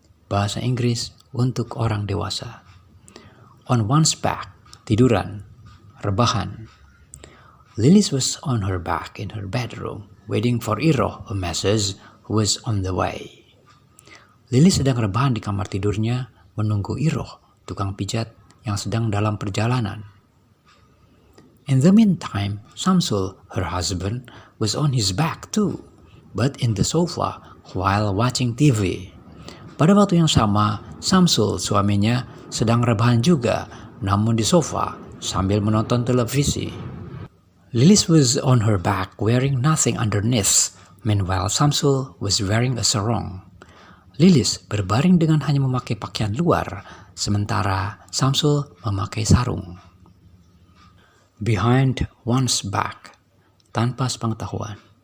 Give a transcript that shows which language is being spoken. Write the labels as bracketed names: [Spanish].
[Indonesian] Bahasa Inggris untuk orang dewasa. [English] On one's back, [Indonesian] tiduran, rebahan. [English] Lilis was on her back in her bedroom, waiting for Iro, a message, who was on the way. [Indonesian] Lilis sedang rebahan di kamar tidurnya, menunggu Iro, tukang pijat yang sedang dalam perjalanan. [English] In the meantime, Samsul, her husband, was on his back too, but in the sofa while watching TV. [Indonesian] Pada waktu yang sama, Samsul, suaminya, sedang rebahan juga, namun di sofa sambil menonton televisi. [English] Lilis was on her back wearing nothing underneath, meanwhile Samsul was wearing a sarong. [Indonesian] Lilis berbaring dengan hanya memakai pakaian luar, sementara Samsul memakai sarung. [English] Behind one's back, [Indonesian] tanpa sepengetahuan.